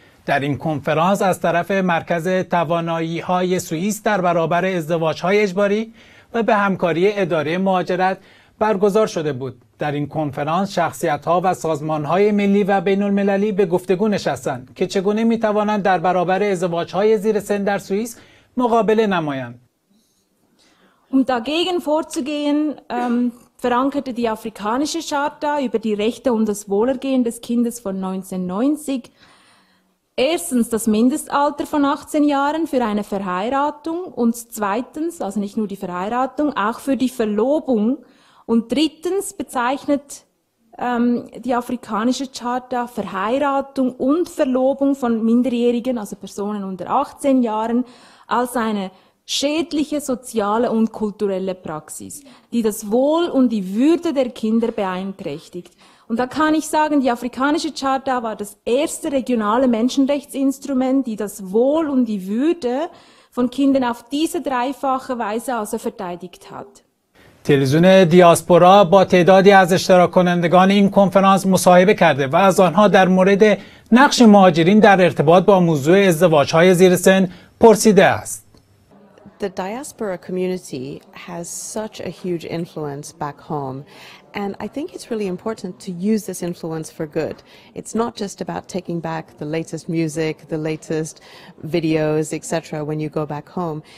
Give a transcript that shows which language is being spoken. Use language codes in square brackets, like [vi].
[fa] در این کنفرانس از طرف مرکز توانایی‌های سوئیس در برابر ازدواج‌های اجباری و به همکاری اداره مهاجرت برگزار شده بود. در این کنفرانس شخصیت‌ها و سازمان‌های ملی و بین‌المللی به گفتگو نشستند که چگونه می‌توانند در برابر ازدواج‌های زیر سن در سوئیس مقابله نمایند. [de] Dagegen vorzugehen, verankerte die Afrikanische Charta über die Rechte und das Wohlergehen des Kindes von 1990 erstens das Mindestalter von 18 Jahren für eine Verheiratung und zweitens, also nicht nur die Verheiratung, auch für die Verlobung und drittens bezeichnet die Afrikanische Charta Verheiratung und Verlobung von Minderjährigen, also Personen unter 18 Jahren, als eine schädliche soziale und kulturelle Praxis, die das Wohl und die Würde der Kinder beeinträchtigt. Und da kann ich sagen, die Afrikanische Charta war das erste regionale Menschenrechtsinstrument, die das Wohl und die Würde von Kindern auf diese dreifache Weise also verteidigt hat. [fa] تلویزیون دیاسپورا با تعدادی از اشتراک کنندگان این کنفرانس مصاحبه کرده و از آنها در مورد نقش مهاجرین در ارتباط با موضوع ازدواج‌های زیر سن پرسیده است. [en] The diaspora community has such a huge influence back home, and I think it's really important to use this influence for good. It's not just about taking back the latest music, the latest videos, etc. when you go back home.